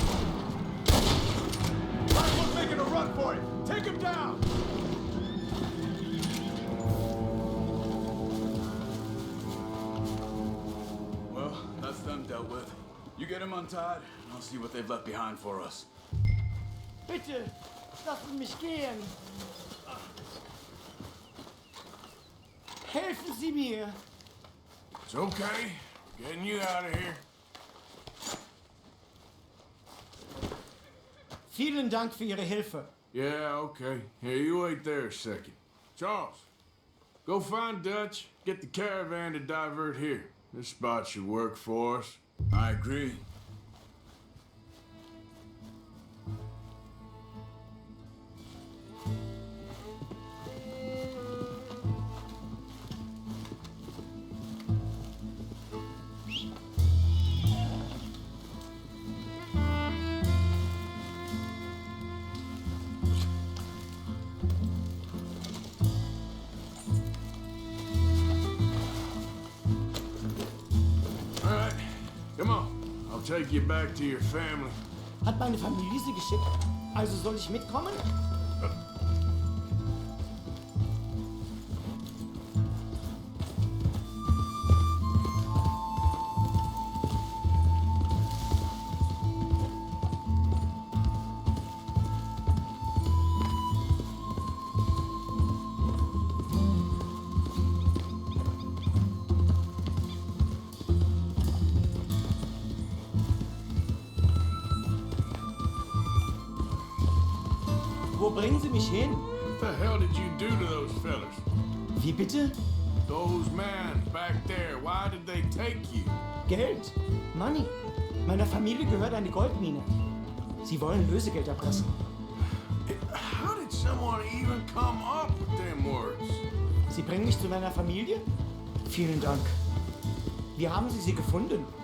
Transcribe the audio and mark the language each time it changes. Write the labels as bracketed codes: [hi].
[en] Rifle's making a run for it. Take him down. Well, that's them dealt with. You get him untied, and I'll see what they've left behind for us. [de] Bitte, lassen mich gehen. Helfen Sie mir. [en] It's okay. Getting you out of here. [de] Vielen Dank für Ihre Hilfe. [en] Yeah, okay. Here, you wait there a second. Charles, go find Dutch, get the caravan to divert here. This spot should work for us. I agree. All right, come on. I'll take you back to your family. [de] Hat meine Familie Sie geschickt? Also soll ich mitkommen? Wo bringen Sie mich hin? [en] What the hell did you do to those fellas? [de] Wie bitte? [en] Those men back there, why did they take you? [de] Geld. [en] Money. [de] Meiner Familie gehört eine Goldmine. Sie wollen Lösegeld erpressen. [en] How did someone even come up with them words? [de] Sie bringen mich zu meiner Familie? Vielen Dank. Wie haben Sie sie gefunden?